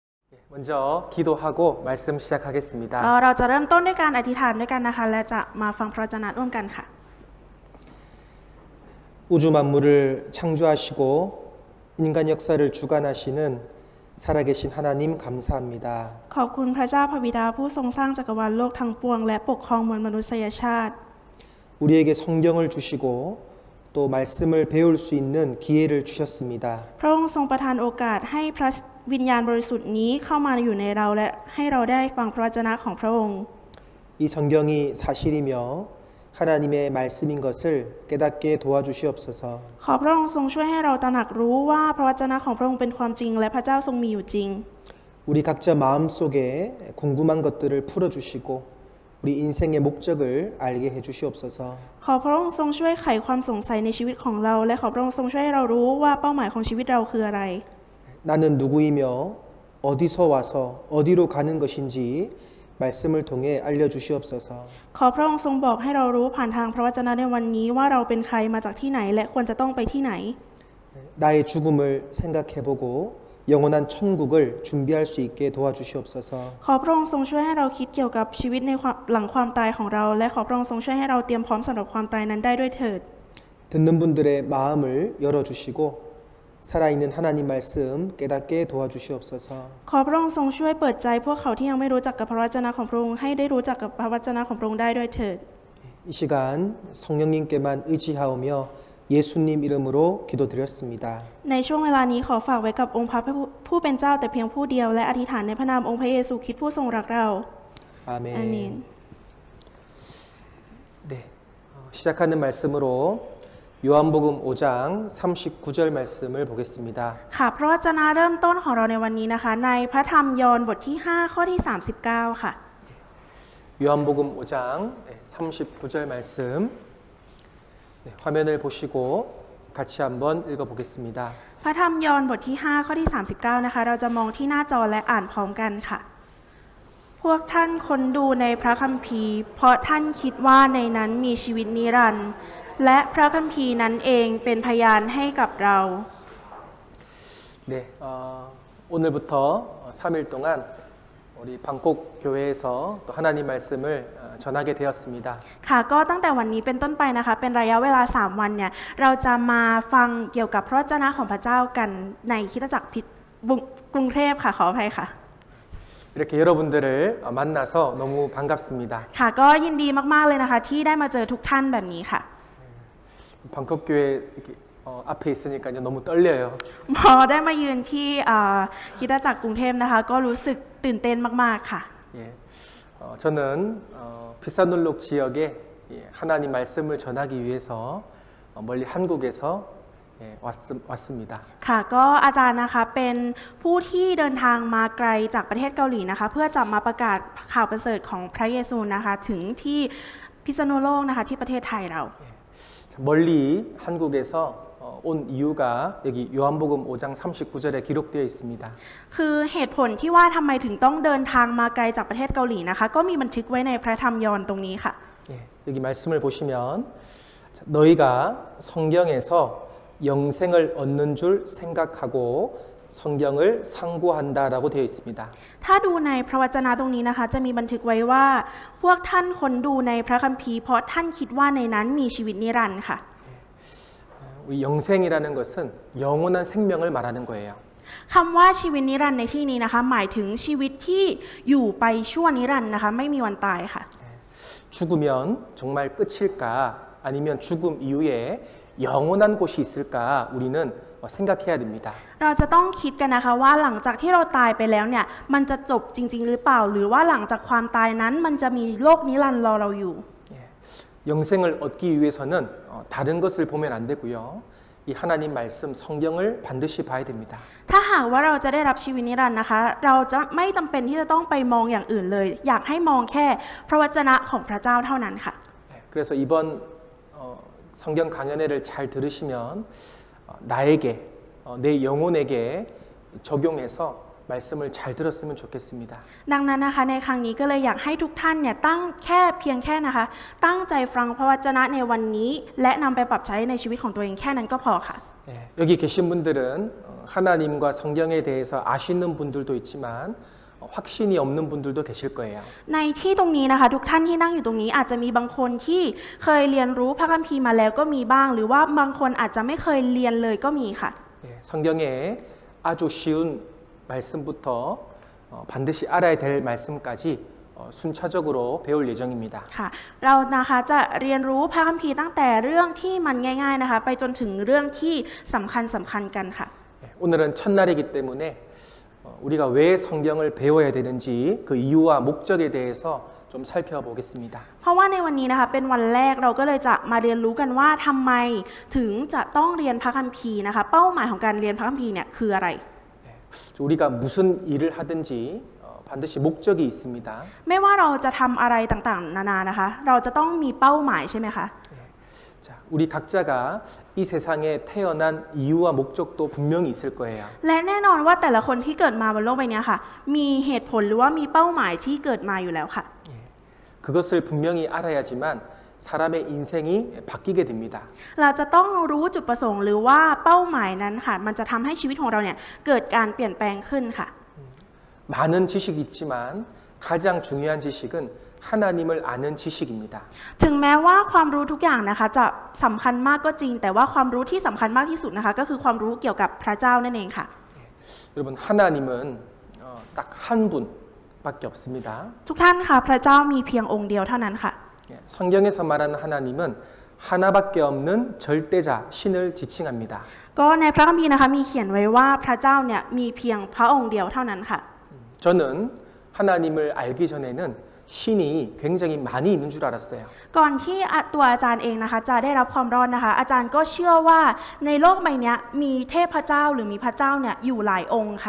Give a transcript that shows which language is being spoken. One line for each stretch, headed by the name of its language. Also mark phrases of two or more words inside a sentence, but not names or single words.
Korean: 먼저 기도하고 말씀 시작하겠습니다.
Thai: เราจะเริ่มต้นด้วยการอธิษฐานด้วยกันนะคะและจะมาฟังพระวจนะร่วมกันค่ะ
Korean: 우주 만물을 창조하시고 인간 역사를 주관하시는 살아계신 하나님 감사합니다.
Thai: ขอบคุณพระเจ้าพระบิดาผู้ทรงสร้างจักรวาลโลกทั้งปวงและปกครองมวลมนุษยชาติ
Korean: 우리에게 성경을 주시고 또 말씀을 배울 수 있는 기회를 주셨습니다.
Thai: พระองค์ทรงประทานโอกาสให้พระวิญญาณบริสุทธิ์นี้เข้ามาอยู่ในเราและให้เราได้ฟังพระวจนะของพระองค์
Korean: 이 성경이 사실이며 하나님의 말씀인 것을 깨닫게 도와주시옵소서.
Thai: ขอพระองค์ทรงช่วยให้เราตระหนักรู้ว่าพระวจนะของพระองค์เป็นความจริงและพระเจ้าทรงมีอยู่จริง
Korean: 우리 각자 마음속에 궁금한 것들을 풀어주시고 우리 인생의 목적을 알게 해주시옵소서.
Thai: ขอพระองค์ทรงช่วยไขความสงสัยในชีวิตของเราและขอพระองค์ทรงช่วยให้เรารู้ว่าเป้าหมายของชีวิตเราคืออะไร
Korean: 나는 누구이며 어디서 와서 어디로 가는 것인지 말씀을 통해 알려주시옵소서.
Thai: ขอพระองค์ทรงบอกให้เรารู้ผ่านทางพระวจนะในวันนี้ว่าเราเป็นใครมาจากที่ไหนและควรจะต้องไปที่ไหน
Korean: 나의 죽음을 생각해보고 영원한 천국을 준비할 수 있게 도와주시옵소서.
Thai: ขอพระองค์ทรงช่วยให้เราคิดเกี่ยวกับชีวิตในหลังความตายของเราและขอพระองค์ทรงช่วยให้เราเตรียมพร้อมสำหรับความตายนั้นได้ด้วยเถิด
Korean: 듣는 분들의 마음을 열어주시고 살아있는 하나님 말씀 깨닫게 도와주시옵소서.
Thai: ขอพระองค์ทรงช่วยเปิดใจพวกเขาที่ยังไม่รู้จักกับพระวจนะของพระองค์ให้ได้รู้จักกับพระวจนะของพระองค์ได้ด้วยเถิด
Korean: 이 시간 성령님께만 의지하오며 예수님 이름으로 기도드렸습니다.
Thai: ในช่วงเวลานี้ขอฝากไว้กับองค์พระผู้เป็นเจ้าแต่เพียงผู้เดียวและอธิษฐานในพระนามองค์พระเยซูคริสต์ผู้ทรงรักเรา
Korean: 아멘.
Thai: อาเมน
Korean: 네, 시작하는 말씀으로 요한복음 5장 39절 말씀을 보겠습니다.
Thai: ค่ะพระวจนะเริ่มต้นของเราในวันนี้นะคะในพระธรรมยอห์นบทที่5ข้อที่39ค่ะ
Korean: 요한복음 5장 39절 말씀 화면을 보시고 같이 한번 읽어보겠습니다.
Thai: พระธรรมยอห์นบทที่5ข้อที่39นะคะเราจะมองที่หน้าจอและอ่านพร้อมกันค่ะพวกท่านค้นดูในพระคัมภีร์เพราะท่านคิดว่าในนั้นมีชีวิตนิรันดร์และพระคัมภีร์นั้นเองเป็นพยานให้กับเรา
Korean: 네, 오늘부터 3일 동안 우리 방콕 교회에서 또 하나님 말씀을 전하게 되었습니다.
Thai: ค่ะก็ตั้งแต่วันนี้เป็นต้นไปนะคะเป็นระยะเวลา3วันเนี่ยเราจะมาฟังเกี่ยวกับพระวจนะของพระเจ้ากันในคริสตจักรกรุงเทพค่ะขออภัยค่ะ
Korean: 이렇게 여러분들을 만나서 너무 반갑습니다.
Thai: ค่ะก็ยินดีมากๆเลยนะคะที่ได้มาเจอทุกท่านแบบนี้ค่ะ
Korean: 방콕 교회 이렇게 앞에 있으니까 이제 너무 떨려요.
Thai: พอได้มายืนที่คริสตจักรกรุงเทพนะคะก็รู้สึกตื่นเต้นมากๆค่ะ
Korean: 예, 저는 비사놀록 지역에 하나님 말씀을 전하기 위해서 멀리 한국에서 왔습니다.
Thai: ค่ะก็อาจารย์นะคะเป็นผู้ที่เดินทางมาไกลจากประเทศเกาหลีนะคะเพื่อจะมาประกาศข่าวประเสริฐของพระเยซูนะคะถึงที่พิษณุโลกนะคะที่ประเทศไทยเรา
Korean: 멀리 한국에서 온 이유가 여기 요한복음 5장 39절에 기록되어 있습니다.
Thai: คือเหตุผลที่ว่าทำไมถึงต้องเดินทางมาไกลจากประเทศเกาหลีนะคะก็มีบันทึกไว้ในพระธรรมยอห์นตรงนี้ค่ะ
Korean: 예, 여기 말씀을 보시면 너희가 성경에서 영생을 얻는 줄 생각하고 성경을 상고한다라고 되어 있습니다.
Thai: ถ้าดูในพระวจนะตรงนี้นะคะจะมีบันทึกไว้ว่าพวกท่านค้นดูในพระคัมภีร์เพราะท่านคิดว่าในนั้นมีชีวิตนิรันดร์ค่ะ
Korean: 우리 영생이라는 것은 영원한 생명을 말하는 거예요.
Thai: คำว่าชีวิตนิรันดร์ในที่นี้นะคะหมายถึงชีวิตที่อยู่ไปชั่วนิรันดร์นะคะไม่มีวันตายค่ะ
Korean: 죽으면 정말 끝일까 아니면 죽음 이후에 영원한 곳이 있을까 우리는 생각해야 됩니다.
Thai: เราจะต้องคิดกันนะคะว่าหลังจากที่เราตายไปแล้วเนี่ยมันจะจบจริงๆหรือเปล่าหรือว่าหลังจากความตายนั้นมันจะมีโลกนิรันดร์รอเราอยู่
Korean: 영생을 얻기 위해서는 다른 것을 보면 안 되고요. 이 하나님 말씀 성경을 반드시 봐야 됩니다.
Thai: ถ้าหากว่าเราจะได้รับชีวิตนิรันดร์นะคะเราจะไม่จำเป็นที่จะต้องไปมองอย่างอื่นเลยอยากให้มองแค่พระวจนะของพระเจ้าเท่านั้นค่ะ
Korean: 그래서 이번 성경 강연회를 잘 들으시면 나에게 내 영혼에게 적용해서 말씀을 잘 들었으면 좋겠습니다.
Thai: ดังนั้นนะคะในครั้งนี้ก็เลยอยากให้ทุกท่านเนี่ยเพียงแค่นะคะตั้งใจฟังพระวจนะในวันนี้และนำไปปรับใช้ในชีวิตของตัวเองแค่นั้นก็พอค่ะ
Korean: 예, 여기 계신 분들은 하나님과 성경에 대해서 아시는 분들도 있지만 확신이 없는 분들도 계실 거예요.
Thai: ในที่ตรงนี้นะคะทุกท่านที่นั่งอยู่ตรงนี้อาจจะมีบางคนที่เคยเรียนรู้พระคัมภีร์มาแล้วก็มีบ้างหรือว่าบางคนอาจจะไม่เคยเรียนเลยก็มีค่ะ
Korean: 예, 성경에 아주 쉬운 말씀부터 반드시 알아야 될 말씀까지 순차적으로 배울 예정입니다.
Thai: ค่ะเรานะคะจะเรียนรู้พระคัมภีร์ตั้งแต่เรื่องที่มันง่ายๆนะคะไปจนถึงเรื่องที่สำคัญกันค่ะ
Korean: 예, 오늘은 첫날이기 때문에 우리가 왜 성경을 배워야 되는지 그 이유와 목적에 대해서 좀 살펴보겠습니다.
Thai: เพราะว่าในวันนี้นะคะเป็นวันแรกเราก็เลยจะมาเรียนรู้กันว่าทำไมถึงจะต้องเรียนพระคัมภีร์นะคะเป้าหมายของการเรียนพระคัมภีร์เนี่ยคืออะไร
Korean: 예, 우리가 무슨 일을 하든지 반드시 목적이 있습니다.
Thai: ไม่ว่าเราจะทำอะไรต่างๆนานานะคะเราจะต้องมีเป้าหมายใช่ไหมคะ
Korean: 자, 우리 각자가 이 세상에 태어난 이유와 목적도 분명히 있을 거예요.
Thai: และแน่นอนว่าแต่ละคนที่เกิดมาบนโลกใบนี้ค่ะมีเหตุผลหรือว่ามีเป้าหมายที่เกิดมาอยู่แล้วค่ะ
Korean: 예, 그것을 분명히 알아야지만 사람의 인생이 바뀌게 됩니다.
Thai: เราจะต้องรู้จุดประสงค์หรือว่าเป้าหมายนั้นค่ะมันจะทำให้ชีวิตของเราเนี่ยเกิดการเปลี่ยนแปลงขึ้นค่ะ
Korean: 많은 지식이 있지만 가장 중요한 지식은 하나님을 아는 지식입니다.
Thai: ถึงแม้ว่าความรู้ทุกอย่างนะคะจะสำคัญมากก็จริงแต่ว่าความรู้ที่สำคัญมากที่สุดนะคะก็คือความรู้เกี่ยวกับพระเจ้านั่นเองค่ะ
Korean: 여러분 하나님은 딱 한 분밖에 없습니다.
Thai: ทุกท่านค่ะพระเจ้ามีเพียงองค์เดียวเท่านั้นค่ะ
Korean: 예, 성경에서 말하는 하나님은 하나밖에 없는 절대자 신을 지칭합니다.
Thai: ก็ในพระคัมภีร์นะคะมีเขียนไว้ว่าพระเจ้าเนี่ยมีเพียงพระองค์เดียวเท่านั้นค่ะ
Korean: 저는 하나님을 알기 전에는 신이 굉장히 많이 있는 줄 알았어요.
Thai: ก่อนที่ตัวอาจารย์เองนะคะจะได้รับความรอดนะคะอาจารย์ก็เชื่อว่าในโลกใบนี้มีเทพเจ้าหรือมีพระเจ้าเนี่ยอยู่หลายองค์ค่ะ